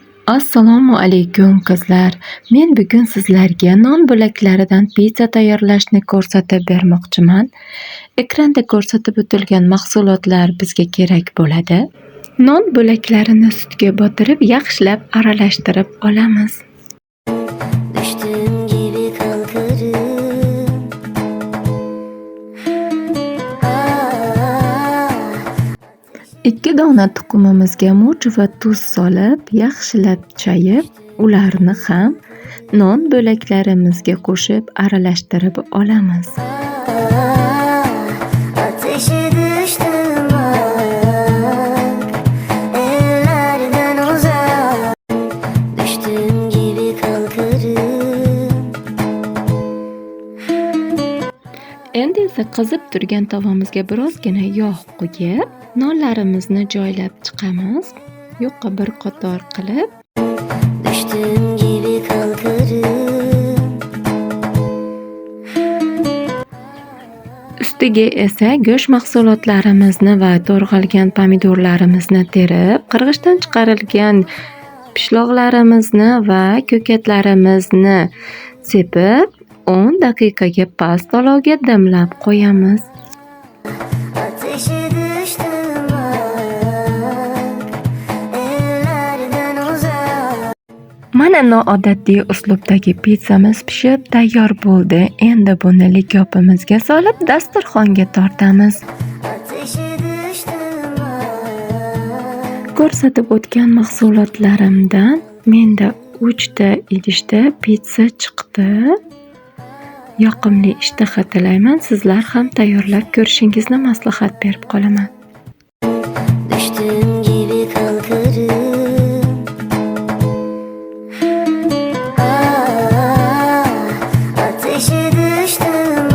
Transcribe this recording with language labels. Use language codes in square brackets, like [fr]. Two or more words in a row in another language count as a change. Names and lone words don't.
[uz] Assalomu alaykum qizlar. Men bugun sizlarga non bo'laklaridan pitsa tayyorlashni ko'rsatib bermoqchiman. Ekranda ko'rsatib o'tilgan mahsulotlar bizga kerak bo'ladi. Non bo'laklarini sutga botirib, yaxshilab aralashtirib olamiz. [tr] Düştüğüm gibi kalkarım. [uz] Ikki dona tuxumimizga murch va tuz solib, yaxshilab chayib, ularni ham non bo'laklarimizga qo'shib aralashtirib olamiz. [tr] Ateşe düştüm bak, ellerden uzak. Düştüğüm gibi kalkarım. [uz] Endi esa qizib turgan tovamizga birozgina yog' qo'yib, nonlarimizni joylab chiqamiz. Yuqqa bir qator qilib, [tr] Düştüğüm gibi kalkarım. [uz] ustiga esa go'sht mahsulotlarimizni va to'rg'algan pomidorlarimizni terib, qirg'ichdan chiqarilgan pishloqlarimizni va ko'katlarimizni sepib, 10 daqiqaga past olovga dimlab qo'yamiz. [tr] Ateşe düştüm bak, ellerden uzak. [uz] Mana noodatiy uslubdagi pizzamiz pishib tayyor bo'ldi. Endi buni likopimizga solib dasturxonga tortamiz. [tr] Ateşe düştüm bak. [uz] Ko'rsatib o'tgan mahsulotlarimdan menda 3 ta idishda pitsa chiqdi. Yoqimli ishtaha tilayman. Sizlar ham tayyorlab ko'rishingizni maslahat berib qolaman. [tr] Düştüğüm gibi kalkarım. Ateşe düştüm